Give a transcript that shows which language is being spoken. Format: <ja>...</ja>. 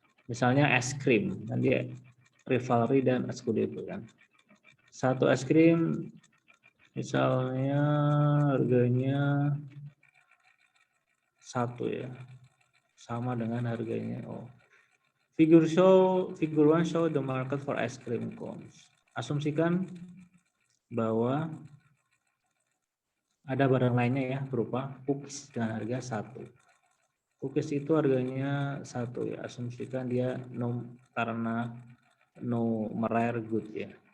<id>Misalnya es krim, kan dia rivalry dan excludable kan. Satu es krim misalnya harganya 1 ya, sama dengan harganya.</id> <en>Figure 1 show the market for ice cream cones.</en> <id>Asumsikan bahwa ada barang lainnya ya berupa cookies dengan harga 1. Cookies itu harganya 1 ya. Asumsikan dia karena rare good ya.</id>